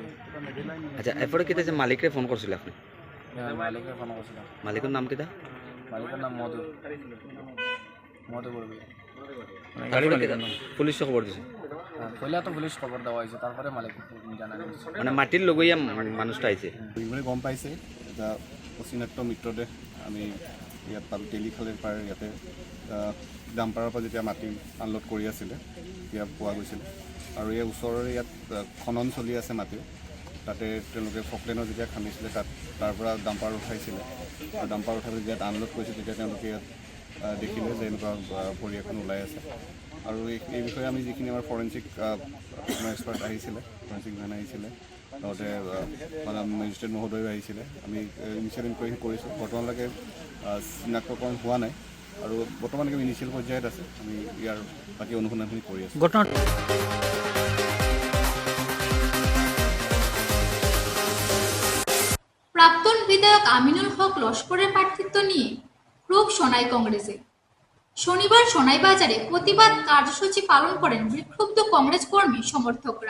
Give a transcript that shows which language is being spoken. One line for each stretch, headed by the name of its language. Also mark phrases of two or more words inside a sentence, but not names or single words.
Bangla: আচ্ছা, এরপরে কিটা যে মালিকরে ফোন করছিলে আপনি? হ্যাঁ, মালিককে ফোন করছিলাম। মালিকের নাম কিটা? মালিকের নাম মধু বড়ভূঁইয়া। পুলিশ খবর দিছে? পহলে তো পুলিশ খবর দেওয়া হয়েছে, তারপরে মালিক জানা গেছে। মানে মাটির লগইয়া মানুষটা আইছে? মানে গম পাইছে এটা অচিনাক্ত মৃতদেহ।
Assamese: আমি ইয়াত পালোঁ তেলিখালেৰ পাৰ ইয়াতে ডাম্পাৰৰ পৰা যেতিয়া মাটি আনলোড কৰি আছিলে তেতিয়া পোৱা গৈছিল। আৰু এই ওচৰৰে ইয়াত খনন চলি আছে মাটিৰ। তাতে তেওঁলোকে ফকলেনৰ যেতিয়া খান্দিছিলে তাৰ পৰা ডাম্পাৰ উঠাইছিলে। আৰু ডাম্পাৰ উঠাই যেতিয়া ইয়াত আনলোড কৰিছে তেতিয়া তেওঁলোকে ইয়াত দেখিলে যে এনেকুৱা ভৰি এখন ওলাই আছে। আৰু এই বিষয়ে আমি যিখিনি আমাৰ
English: forensic expert
Assamese: আহিছিলে,
English: forensic van
Assamese: আহিছিলে, লগতে মেজিষ্ট্ৰেট মহোদয় আহিছিলে। আমি
English: initial inquiry
Assamese: কৰিছোঁ। বৰ্তমানলৈকে চিনাক্তকৰণ হোৱা নাই আৰু বৰ্তমানলৈকে ইনিচিয়েল পৰ্যায়ত আছে। আমি ইয়াৰ বাকী অনুসন্ধানখিনি কৰি আছোঁ।
Bangla: প্রাক্তন বিধায়ক আমিনুল হক লস্করের প্রার্থিত্ব নিয়ে ক্ষোভ সোনাই কংগ্রেসে। শনিবার সোনাই বাজারে প্রতিবাদ কার্যসূচি পালন করেন বিক্ষুব্ধ কংগ্রেস কর্মী সমর্থকরা।